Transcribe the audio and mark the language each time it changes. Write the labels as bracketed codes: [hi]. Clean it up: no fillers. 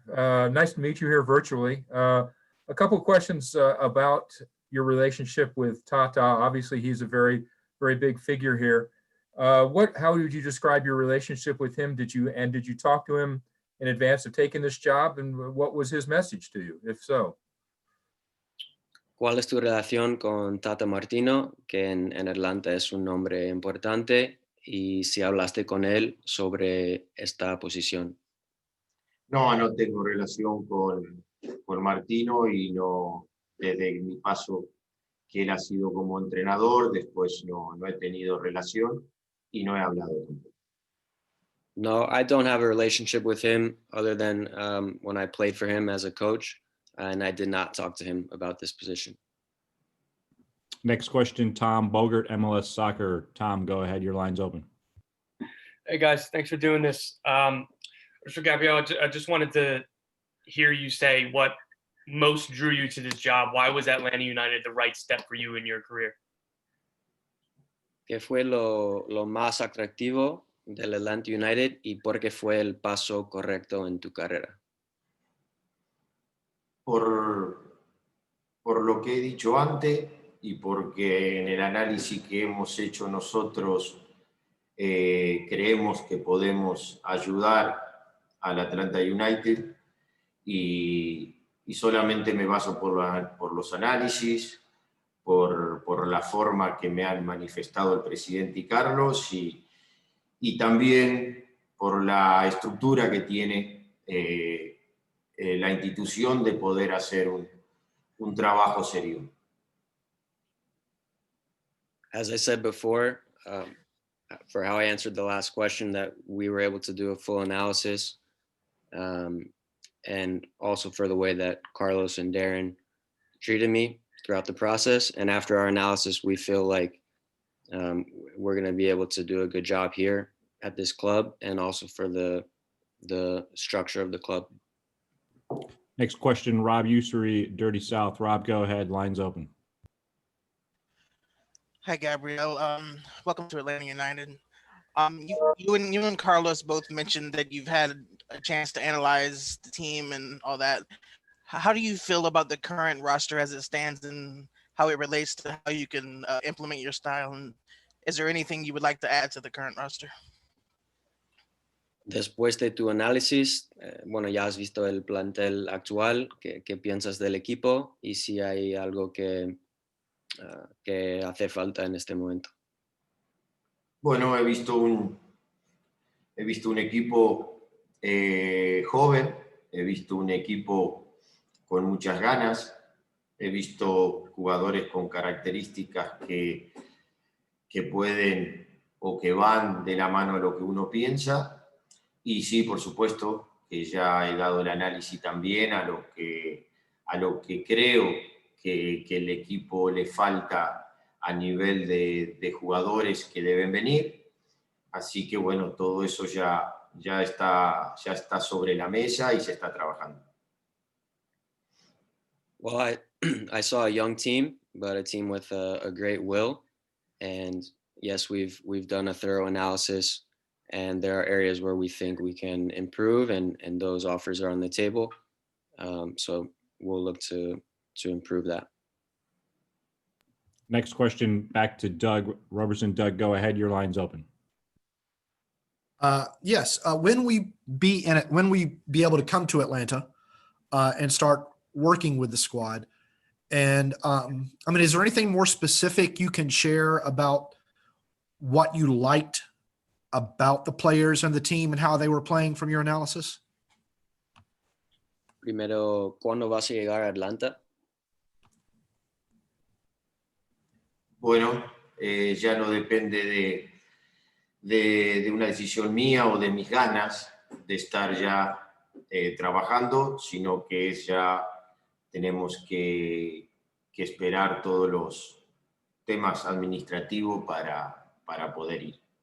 [en] Nice to meet you here virtually. A couple of questions about your relationship with Tata. Obviously, he's a very, very big figure here. How would you describe your relationship with him? Did you talk to him in advance of taking this job? And what was his message to you, if so? [es] ¿Cuál es tu relación con Tata Martino, que en Atlanta es un nombre importante? Y si hablaste con él sobre esta posición. No tengo relación con Martino, y no, desde mi paso que él ha sido como entrenador, después no he tenido relación y no he hablado con él. [en] No, I don't have a relationship with him other than when I played for him as a coach, and I did not talk to him about this position. Next question, Tom Bogert, MLS Soccer. Tom, go ahead. Your line's open. Hey guys, thanks for doing this. So Gabriel, I just wanted to hear you say what most drew you to this job? Why was Atlanta United the right step for you in your career? [es] ¿Qué fue lo más atractivo del Atlanta United y por qué fue el paso correcto en tu carrera? Por lo que he dicho antes y porque en el análisis que hemos hecho nosotros creemos que podemos ayudar al Atlanta United y solamente me baso por los análisis, por la forma que me han manifestado el presidente y Carlos y también por la estructura que tiene la institución de poder hacer un trabajo serio. [en] As I said before, for how I answered the last question, that we were able to do a full analysis, and also for the way that Carlos and Darren treated me throughout the process. And after our analysis, we feel like we're going to be able to do a good job here at this club and also for the structure of the club. Next question, Rob Ussery, Dirty South. Rob, go ahead. Line's open. Hi, Gabriel. Welcome to Atlanta United. You and Carlos both mentioned that you've had a chance to analyze the team and all that. How do you feel about the current roster as it stands and how it relates to how you can implement your style? And is there anything you would like to add to the current roster? [es] Después de tu análisis, bueno, ya has visto el plantel actual. ¿Qué piensas del equipo y si hay algo que hace falta en este momento? Bueno, he visto un equipo joven, he visto un equipo con muchas ganas, he visto jugadores con características que pueden o que van de la mano a lo que uno piensa. Y sí, por supuesto, que ya he dado el análisis también a lo que creo que el equipo le falta a nivel de jugadores que deben venir. Así que bueno, todo eso ya está sobre la mesa y se está trabajando. [en] Well, I saw a young team, but a team with a great will. And yes, we've done a thorough analysis, and there are areas where we think we can improve, and those offers are on the table. So we'll look to improve that. Next question, back to Doug Roberson. Doug, go ahead. Your line's open. Yes. When we be able to come to Atlanta and start working with the squad, and I mean, is there anything more specific you can share about what you liked about the players and the team and how they were playing from your analysis? [es] Primero, ¿cuándo vas a llegar a Atlanta? Bueno, ya no depende de una decisión mía o de mis ganas de estar ya trabajando, sino que ya tenemos que esperar todos los temas administrativos para poder ir.